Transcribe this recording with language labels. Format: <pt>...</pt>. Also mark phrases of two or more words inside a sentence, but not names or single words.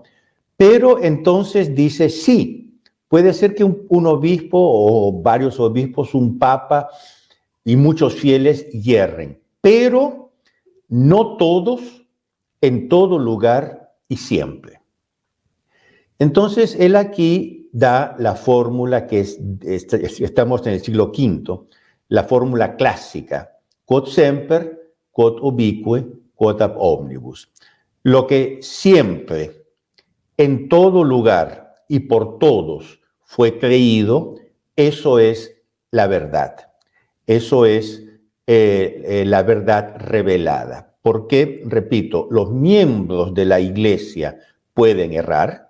<es>Pero entonces dice, sí, puede ser que un obispo o varios obispos, un papa y muchos fieles yerren, pero no todos, en todo lugar y siempre. Entonces, él aquí da la fórmula que estamos en el siglo V, la fórmula clásica:</es> <la>quod semper, quod ubique, quod ab omnibus.</la> <es>Lo que siempre, en todo lugar y por todos fue creído, eso es la verdad. Eso es la verdad revelada. Porque, repito, los miembros de la iglesia pueden errar.</es>